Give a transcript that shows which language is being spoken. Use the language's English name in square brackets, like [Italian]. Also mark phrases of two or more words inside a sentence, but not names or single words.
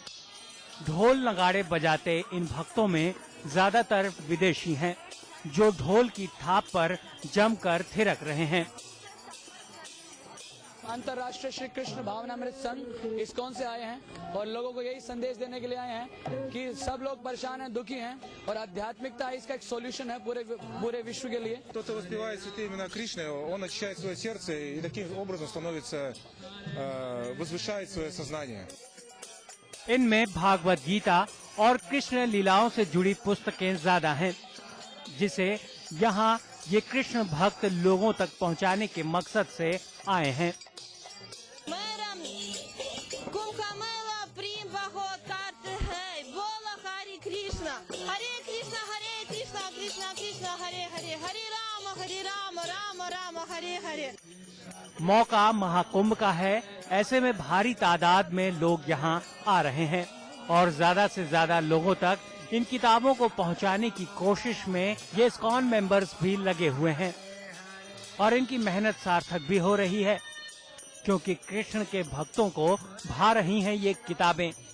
[Hindi] ढोल नगाड़े बजाते इन भक्तों में ज्यादातर विदेशी हैं, जो ढोल की थाप पर जमकर थिरक रहे हैं। अंतर्राष्ट्रीय श्री कृष्ण भावनामृत संघ इस्कॉन से आए हैं और लोगों को यही संदेश देने के लिए आए हैं कि सब लोग परेशान हैं, दुखी हैं, और आध्यात्मिकता इसका एक सॉल्यूशन है पूरे विश्व के लिए। [Russian] Кто-то воспевает святые имена Кришны, он очищает свое сердце и таким образом становится, возвышает свое сознание. [Hindi] इनमें भागवत गीता और कृष्ण लीलाओं से जुड़ी पुस्तकें ज्यादा हैं, जिसे यहाँ ये कृष्ण भक्त लोगों तक पहुँचाने के मकसद से आए हैं। कुंभ का मेला प्रेम बहुत करते हैं। बोलो हरे कृष्णा कृष्णा कृष्णा हरे हरे, हरे राम राम राम हरे हरे। मौका महाकुंभ का है, ऐसे में भारी तादाद में लोग यहाँ आ रहे हैं और ज्यादा से ज्यादा लोगों तक इन किताबों को पहुँचाने की कोशिश में ये इस्कॉन मेंबर्स भी लगे हुए हैं और इनकी मेहनत सार्थक भी हो रही है, क्योंकि कृष्ण के भक्तों को भा रही हैं ये किताबें।